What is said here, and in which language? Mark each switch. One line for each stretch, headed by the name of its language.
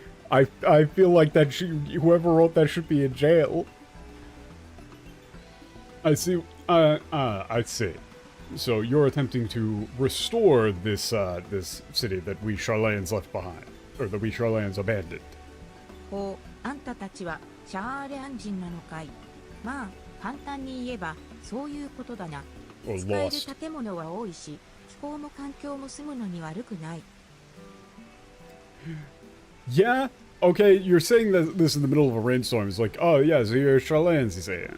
English: I feel like that whoever wrote that should be in jail. I see. I see. So you're attempting to restore this this city that we Charlayans left behind, or that we Charlayans abandoned.
Japanese: ほう、あんたたちはシャーレアン人なのかい。まあ、簡単に言えばそういうことだな。使える建物は多いし、気候も環境も住むのに悪くない。
English: Yeah. Okay, you're saying that this in the middle of a rainstorm. It's like, oh yeah, so you're Charlayans, you say.